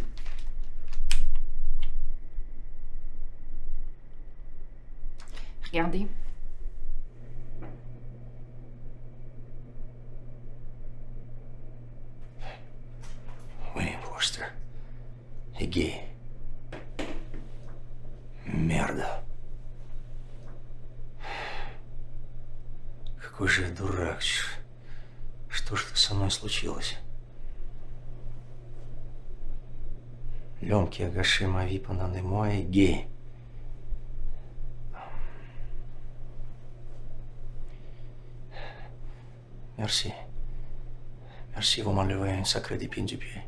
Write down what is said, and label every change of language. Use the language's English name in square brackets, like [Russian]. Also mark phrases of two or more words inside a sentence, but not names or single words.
[French] Regardez. William Horster est gay. Merde. [Russian] Какой же я дурак. Что ж со мной случилось? [French] L'homme qui a gâché ma vie pendant des mois est gay. Merci. Merci, vous m'enlevez un sacré d'épine du pied.